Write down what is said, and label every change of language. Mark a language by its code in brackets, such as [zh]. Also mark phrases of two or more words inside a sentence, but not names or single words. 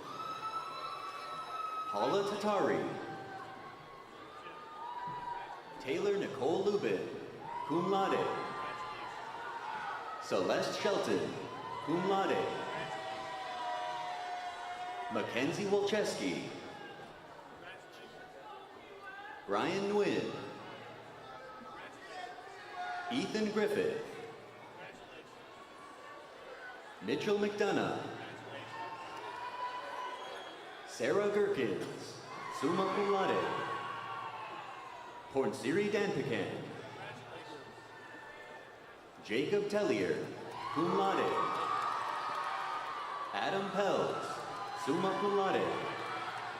[en] Paula Tatari. Taylor Nicole Lubin, [la] cum laude. [en] Celeste Shelton, [la] cum laude. [en] Mackenzie Wolcheski. Brian Nguyen. Ethan Griffith. Mitchell McDonough. Sarah Gherkins, [la] summa cum laude. [en] Pornsiri Danpikan. Jacob Tellier, [la] cum laude. [en] Adam Pelz, [la] summa cum laude.